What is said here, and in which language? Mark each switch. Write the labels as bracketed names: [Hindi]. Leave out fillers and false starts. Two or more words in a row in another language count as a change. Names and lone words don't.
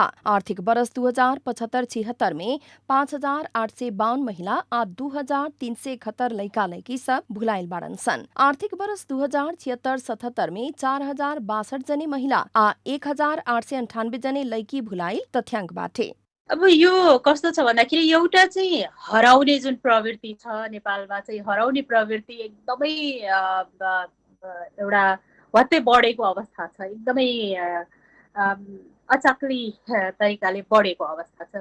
[Bhojpuri] आर्थिक वर्ष 2075-76 में 5,852 महिला आ 2,371 लैका लैकी सब भुलाइल बाड़न सन। आर्थिक वर्ष 2076-77 में 4,062 जने महिला आ 1,898 जने लैकी भुलाइल तथ्याङ्क बाटे। [Nepali] अब यो कस्तो छ भन्दाखेरि एउटा चाहिँ हराउने जुन प्रवृत्ति छ नेपालमा चाहिँ हराउने प्रवृत्ति एकदमै एउटा वात्तै बढेको अवस्था छ। एकदमै अचाक्ली तरिकाले बढेको अवस्था छ।